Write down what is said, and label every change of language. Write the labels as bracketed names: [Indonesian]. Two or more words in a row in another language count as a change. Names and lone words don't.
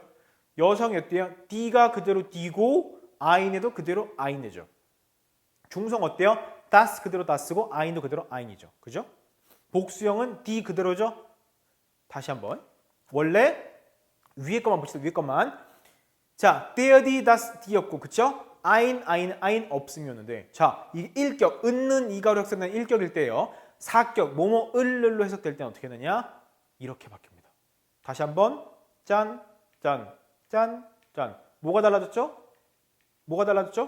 [Korean] 여성이 어때요? d가 그대로 d고 ein에도 그대로 ein이죠. 중성 어때요? das 그대로 das고 ein도 그대로 ein이죠. 그죠? 복수형은 die 그대로죠. 다시 한번. 원래 위에 것만 봅시다. 위에 것만. 자, [German] der, die, das, [Korean] die였고, 그쵸? ein 없음이었는데, 자, 이 일격, 은는 이가로 해석되는 일격일 때요. 사격, 뭐뭐, 을로 해석될 때는 어떻게 되느냐? 이렇게 바뀝니다. 다시 한번. 짠, 짠, 짠, 짠. 뭐가 달라졌죠? 뭐가 달라졌죠?